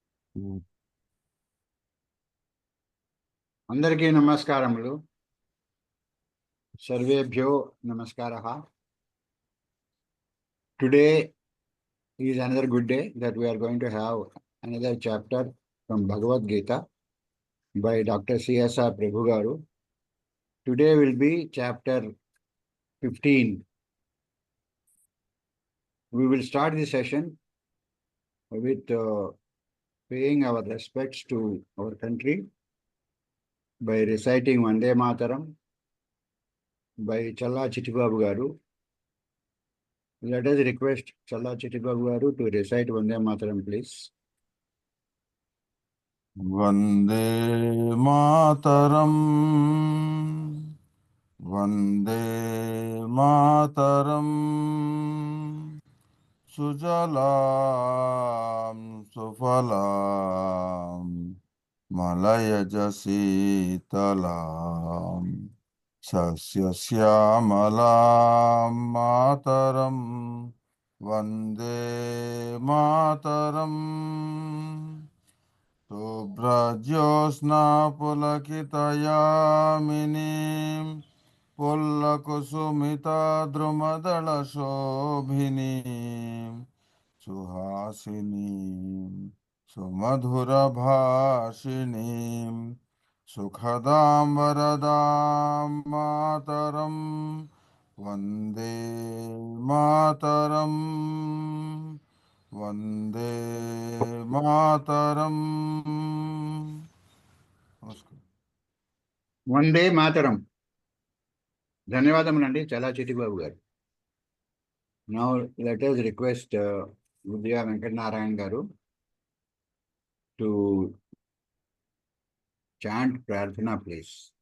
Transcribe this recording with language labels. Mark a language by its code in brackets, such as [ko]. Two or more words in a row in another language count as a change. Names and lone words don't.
[te] అందరికీ నమస్కారములు. [sa] సర్వేభ్యో నమస్కారః. [en] Today is another good day that we are going to have another chapter from Bhagawadgita by Dr. CSR Prabhu garu. Today will be chapter 15. We will start the session with paying our respects to our country by reciting Vande Mataram by Challa Chittibabu garu. Let us request Challa Chittibabu garu to recite Vande Mataram, please. [sa] वन्दे मातरम्, वन्दे मातरम्, सुजलाम् सुफलाम्, मलयज शीतलाम्, सस्य श्यामलाम् मातरम्, वन्दे मातरम्. शुभ्रज्योत्स्ना पुलकितयामिनीम् फुल्लकुसुमित द्रुमदल शोभिनीम् सुहासिनीम् सुमधुर भाषिणीम् सुखदाम् वरदाम् मातरम् वन्दे मातरम्. वन्दे मातरम्. वन्दे मातरम्. [te] ధన్యవాదములండి చాలా చిట్టిబాబు గారు. [en] Now let us request Vidya Venkatnarayan garu to chant Prarthana, please.